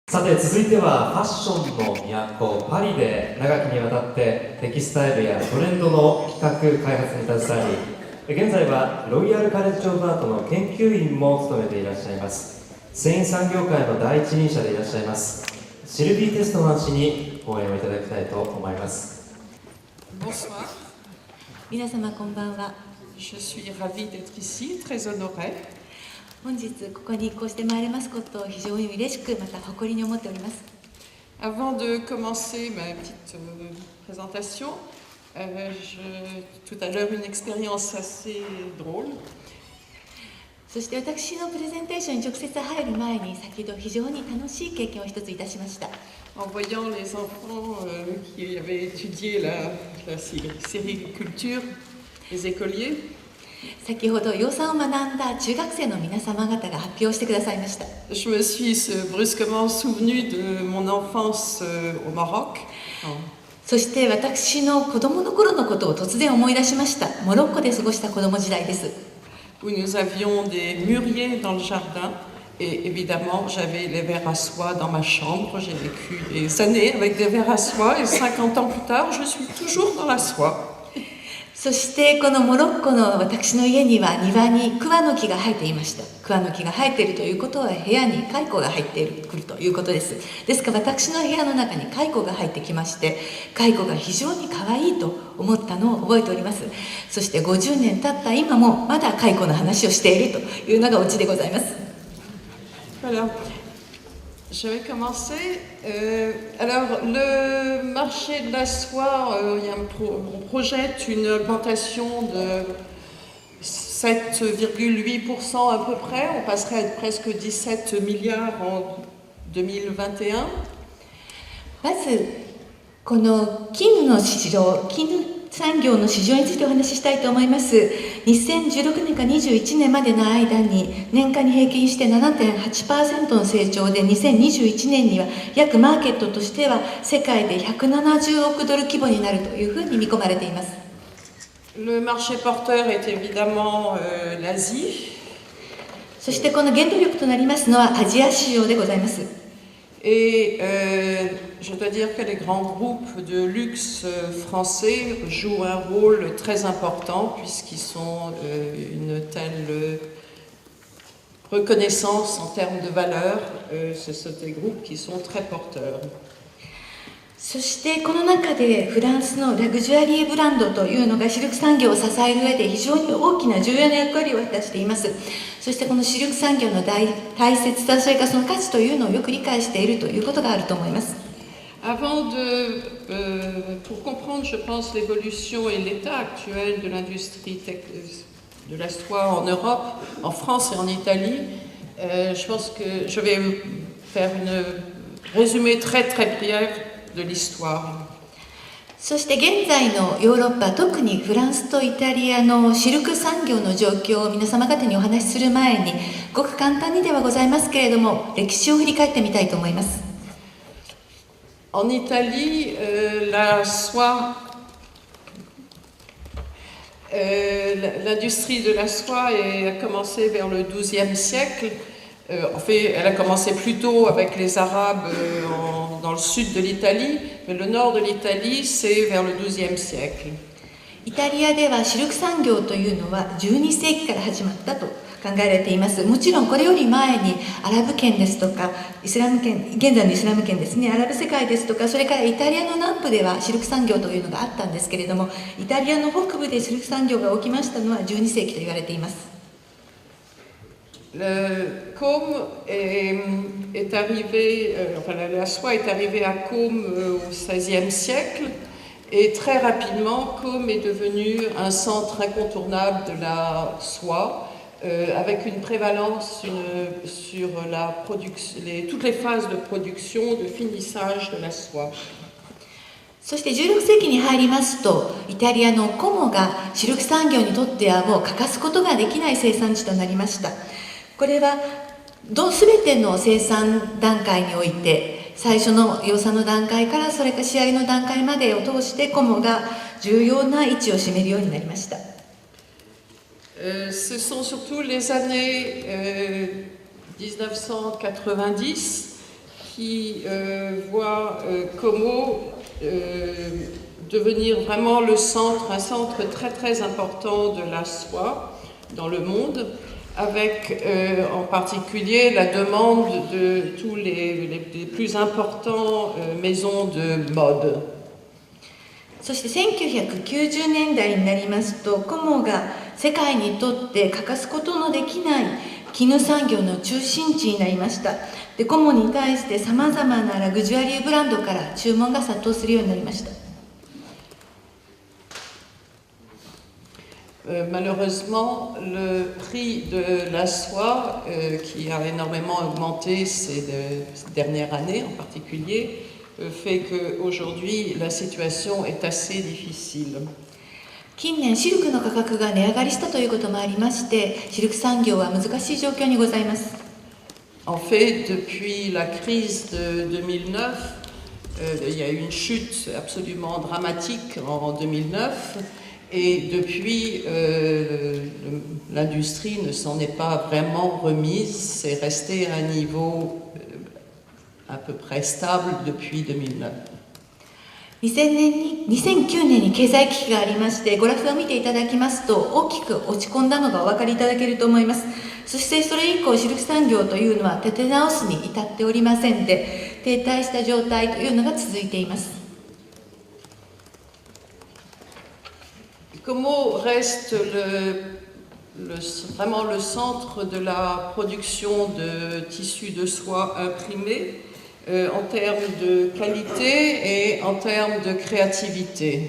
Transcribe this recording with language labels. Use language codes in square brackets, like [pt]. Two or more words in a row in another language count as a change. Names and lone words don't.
[ja] さて続いてはファッションの都パリで長きにわたってテキスタイルやトレンドの企画開発に携わり、現在はロイヤルカレッジ・オブ・アートの研究員も務めていらっしゃいます。繊維産業界の第一人者でいらっしゃいますシルビー・テストマン氏に講演をいただきたいと思います。 [fr] Bonsoir. [ja] 皆様こんばんは。 [fr] Je suis ravie d'être ici, très honorée. [ja] 本日ここにこうしてまいれますことを非常に嬉しくまた誇りに思っております。 [fr] Avant de commencer ma petite présentation, tout à l'heure une expérience assez drôle. [ja] そして私のプレゼンテーションに直接入る前に先ほど非常に楽しい経験を一ついたしました。 [fr] En voyant les enfants qui avaient étudié la sériculture, les écoliers, [ja] 先ほど養蚕を学んだ中学生の皆様方が発表してくださいました。 [fr] je me suis brusquement souvenue de mon enfance au Maroc. [ja] そして私の子供の頃のことを突然思い出しました。モロッコで過ごした子供時代です。 [fr] Où nous avions des mûriers dans le jardin et évidemment j'avais les verres à soie dans ma chambre. J'ai vécu des années avec des verres à soie et 50 ans plus tard je suis toujours dans la soie. [ja] そしてこのモロッコの私の家には庭に桑の木が生えていました。桑の木が生えているということは部屋に蚕が入ってくるということです。ですから私の部屋の中に蚕が入ってきまして、蚕が非常に可愛いと思ったのを覚えております。そして50年経った今もまだ蚕の話をしているというのがオチでございます。 [fr] Voilà. Je vais commencer. Alors, le marché de la soie, on projette une augmentation de 7,8% à peu près. On passerait à presque 17 milliards en 2021. [ja] まずこの絹の市場、絹産業の市場についてお話ししたいと思います。2016年から21年までの間に年間に平均して 7.8% の成長で、2021年には約マーケットとしては世界で170億ドル規模になるというふうに見込まれています。 [fr] Le marché porteur est évidemment l'Asie. [ja] そしてこの原動力となりますのはアジア市場でございます。 [fr] Et je dois dire que les grands groupes de luxe français jouent un rôle très important puisqu'ils sont une telle reconnaissance en termes de valeur. Ce sont des groupes qui sont très porteurs. [ja] そしてこの中でフランスのラグジュアリーブランドというのがシルク産業を支える上で非常に大きな重要な役割を果たしています。そしてこのシルク産業の大切さ、それからその価値というのをよく理解しているということがあると思います。 [fr] Pour comprendre, je pense, l'évolution et l'état actuel de l'industrie de la soie en Europe, en France et en Italie, je pense que je vais faire un résumé très très bref de l'histoire. [ja] そして現在のヨーロッパ、特にフランスとイタリアのシルク産業の状況を皆様方にお話しする前に、ごく簡単にではございますけれども、歴史を振り返ってみたいと思います。 [fr] En Italie, la soie, l'industrie de la soie a commencé vers le XIIe siècle. En fait, elle a commencé plutôt avec les Arabes dans le sud de l'Italie, mais le nord de l'Italie, c'est vers le XIIe siècle. [ja] イタリアではシルク産業というのは12世紀から始まったと考えられています。もちろんこれより前にアラブ圏ですとかイスラム圏、現在のイスラム圏ですね、アラブ世界ですとか、それからイタリアの南部ではシルク産業というのがあったんですけれども、イタリアの北部でシルク産業が起きましたのは12世紀と言われています。 [fr] Côme est arrivé, la soie est arrivée à Côme au XVIe siècle et très rapidement Côme est devenu un centre incontournable de la soie avec une prévalence sur toutes les phases de production, de finissage de la soie. [ja] そして16世紀に入りますと、イタリアのコモがシルク産業にとってはもう欠かすことができない生産地となりました。これは全ての生産段階において、最初の養蚕の段階からそれから仕上げの段階までを通してコモが重要な位置を占めるようになりました。 [fr] Ce sont surtout les années 1990 qui voit Como devenir vraiment un centre très très important de la soie dans le monde, avec en particulier la demande de tous les plus importants maisons de mode. [ja] そして1990年代になりますと、コモが世界にとって欠かすことのできない絹産業の中心地になりました。で、コモに対してさまざまなラグジュアリーブランドから注文が殺到するようになりました。 [fr] Malheureusement, le prix de la soie, qui a énormément augmenté ces dernières années en particulier, fait qu'aujourd'hui la situation est assez difficile. [ja] 近年シルクの価格が値上がりしたということもありまして、シルク産業は難しい状況にございます。 [fr] En fait, depuis la crise de 2009, il y a eu une chute absolument dramatique en 2009. Et depuis, l'industrie ne s'en est pas vraiment remise, c'est resté à un niveau à peu près stable depuis 2009. [ja] 2009 年に経済危機がありまして、グラフを見ていただきますと大きく落ち込んだのがお分かりいただけると思います。そしてそれ以降シルク産業というのは立て直すに至っておりませんで、停滞した状態というのが続いています。 [fr] Como reste vraiment le centre de la production de tissus de soie imprimés en termes de qualité et en termes de créativité.